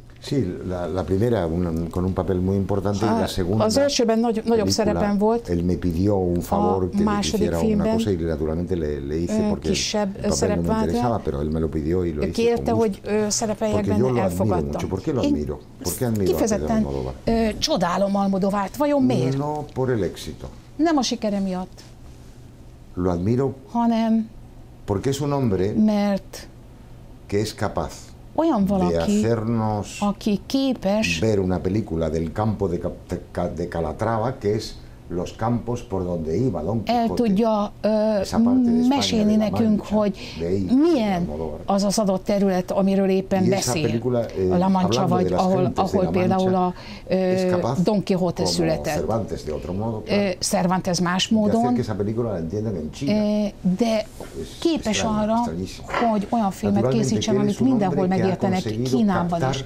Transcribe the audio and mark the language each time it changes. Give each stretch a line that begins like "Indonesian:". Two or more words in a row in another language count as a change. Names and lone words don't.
Spanish: Sí, la primera con un papel muy importante y la segunda.
Hungarian: Az elsőben nagyobb szerepem volt.
Spanish: Él me pidió un favor que le hiciera una cosa y naturalmente le hice porque el papel no me interesaba, pero él me lo pidió y lo hice
Hungarian: kérte,
Spanish: con gusto.
Hungarian: hogy szerepeljek
Spanish: Porque yo
Hungarian: benne,
Spanish: lo admiro
Hungarian: elfogadtam.
Spanish: mucho. ¿Por qué lo admiro? ¿Por qué admiro a Pedro Almodóvar?
Hungarian: Csodálom Almodóvárt. Vajon miért?
Spanish: No por el éxito.
Hungarian: Nem a sikere miatt.
Spanish: Lo admiro
Hungarian: hanem
Spanish: porque es un hombre
Hungarian: mert
Spanish: que es capaz
Hungarian: olyan valaki,
Spanish: de hacernos
Hungarian: aki képes
Spanish: ver una película del campo de Calatrava, que es los campos por donde iba Don Quijote. El
Hungarian: tudja mesélni nekünk, hogy milyen az az adott terület, amiről éppen beszél. A La Mancha, vagy ahol például a Don Quijote született. Cervantes más módon, de képes arra, hogy olyan filmet készítsen, amit mindenhol megértenek, Kínában is.